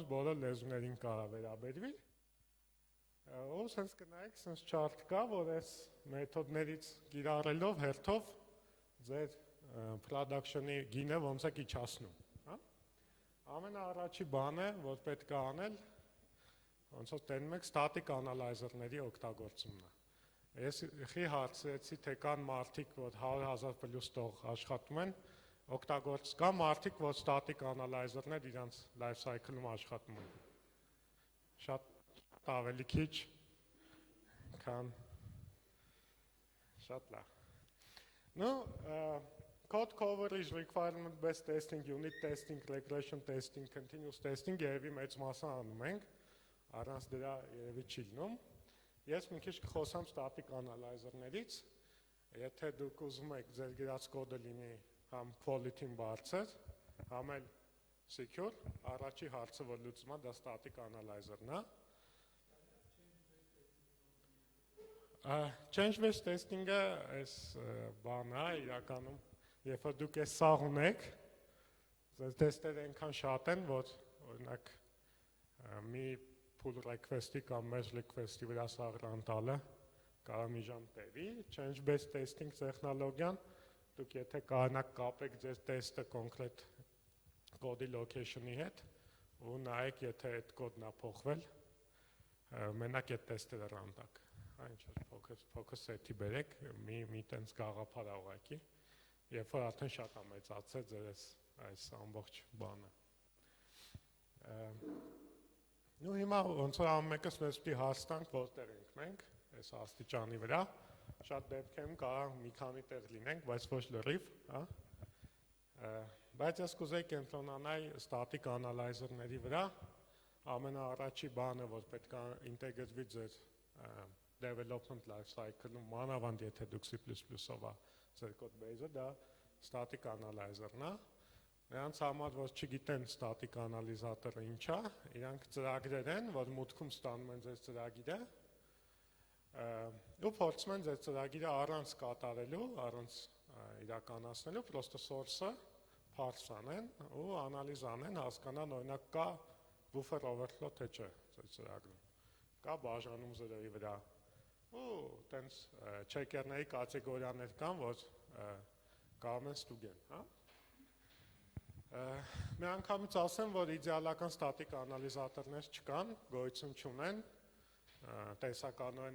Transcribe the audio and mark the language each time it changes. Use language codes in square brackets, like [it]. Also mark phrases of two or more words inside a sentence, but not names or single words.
[hy] բոլոր լեզուներին կարա վերաբերվի։ Ու սենց կնայեք, սենց չարտ կա, որ այս մեթոդներից կիրառելով հերթով ձեր production-ի գինը ոնց եք իջացնում, հա։ Ամենաառաջի բանը, որ պետք է անել, ոնց որ տենում եք [en] static analyzer-ների [hy] օգտագործումն է։ Ես խի հարցրեցի, թե կան մարդիկ, որ 100,000+ տող աշխատում են, կան մարդիկ, որ [en] static analyzer-ներ [hy] իրանց [en] life cycle-ում [hy] աշխատում են։ Շատ ավելի քիչ, քան շատ լավ։ Ну, [en] code coverage, requirement-based testing, unit testing, regression testing, continuous testing [hy] երևի մեծ մասը անում ենք, առանց դրա երևի չի լինում։ Ես մի քիչ կխոսամ [en] static analyzer-ներից, [hy] եթե դուք ուզում եք ձեր գրած կոդը լինի համ quality-ն բարձր, համ էլ secure, առաջի հարցը, որ լուծում է, դա [en] static analyzer-ն [hy] է։ [en] Change-based testing-ը [hy] այս բան է, իրականում, երբ որ դուք այս սաղ ունեք, ձեր տեստերը այնքան շատ են, որ օրինակ մի [en] pull request-ի [hy] կամ [en] merge request-ի [hy] վրա սաղ ռան-տալը կարա մի ժամ տևի, [en] change-based testing [hy] տեխնոլոգիան, դուք եթե կարողանաք կապեք ձեր տեստը կոնկրետ կոդի location-ի հետ, ու նայեք, եթե այդ կոդն է փոխվել, մենակ այդ տեստերը ռան տաք։ Ինչ [en] focus set-ի [hy] բերեք, մի տենց գաղափար ուղղակի, երբ որ արդեն շատ է մեծացել ձեր այս ամբողջ բանը։ Ու հիմա ոնց որ ամեն մեկս մեզ պիտի հարց տանք, որտեղ ենք մենք, այս աստիճանի վրա, շատ դեպքերում կարող մի քանի տեղ լինենք, բայց ոչ լրիվ, հա։ Բայց ես կուզեի կենտրոնանալ [en] static analyzer-ների [hy] վրա, ամենաառաջի բանը, որ պետք է ինտեգրվի ձեր [en] development life cycle-ում, [hy] մանավանդ եթե դուք C++-ով է ձեր [en] code base-ը, [hy] դա [en] static analyzer-ն [hy] է։ Նրանց համար, որ չգիտեն [en] static analyzer-ը [hy] ինչ է, իրանք ծրագրեր են, որ մուտքում ստանում են ձեր ծրագիրը, ու փորձում են ձեր ծրագիրը առանց կատարելու, առանց իրականացնելու, պրոստը [en] source-ը parse [hy] անեն ու անալիզ անեն, հասկանան, օրինակ կա [en] buffer overflow [hy] թե չէ ձեր ծրագրում, կա բաժանում զրոյի վրա, ու տենց չեկերների կատեգորիաներ կան, որ կարող են ստուգեն, հա։ Մի անգամից ասեմ, որ իդեալական ստատիկ անալիզատորներ չկան, գոյություն չունեն, տեսականորեն